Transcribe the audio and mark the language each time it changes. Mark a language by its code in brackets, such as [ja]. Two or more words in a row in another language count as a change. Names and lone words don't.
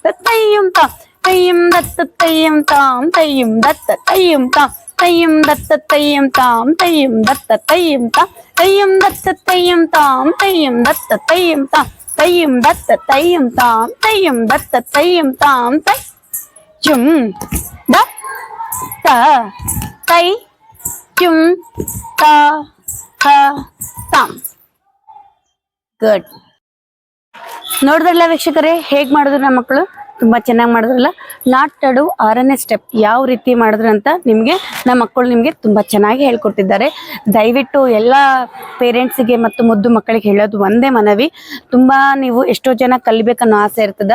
[kn] ತೈಯಂ ತಾಂ ತೈಯಂ ದತ್ತ ತೈಯಂ ತಾಂ ತೈಯಂ ದತ್ತ ತೈಯಂ ತಾಂ ತೈಯಂ ದತ್ತ ತೈಯಂ ತಾಂ ತೈಯಂ ದತ್ತ ತೈಯಂ ತಾಂ ತೈಯಂ ದತ್ತ ತೈಯಂ ತಾಂ ತೈಯಂ ದತ್ತ ತೈಯಂ ತಾಂ ತೈಯಂ ದತ್ತ ತೈಯಂ ತಾಂ ತೈಯಂ ದತ್ತ ತೈಯಂ ತಾಂ ತೈ ಚುಂ ದ ತ ತೈ ಚುಂ ತ ಹ ತಾಂ. ಗುಡ್. ನೋಡಿದ್ರಲ್ಲ ವೀಕ್ಷಕರೇ, ಹೇಗ್ ಮಾಡಿದ್ರು ನಮ್ಮ ಮಕ್ಕಳು? ತುಂಬಾ ಚೆನ್ನಾಗಿ ಮಾಡಿದ್ರಲ್ಲ. ನಾಟಡು 6ನೇ ಸ್ಟೆಪ್ ಯಾವ ರೀತಿ ಮಾಡಿದ್ರು ಅಂತ ನಿಮಗೆ ನಮ್ಮ ಮಕ್ಕಳು ನಿಮಗೆ ತುಂಬಾ ಚೆನ್ನಾಗಿ ಹೇಳ್ಕೊಟ್ಟಿದ್ದಾರೆ. ದಯವಿಟ್ಟು ಎಲ್ಲ ಪೇರೆಂಟ್ಸಿಗೆ ಮತ್ತು ಮುದ್ದು ಮಕ್ಕಳಿಗೆ ಹೇಳೋದು ಒಂದೇ ಮನವಿ, ತುಂಬಾ ನೀವು ಎಷ್ಟೋ ಜನ ಕಲಿಬೇಕನ್ನೋ ಆಸೆ ಇರ್ತದ.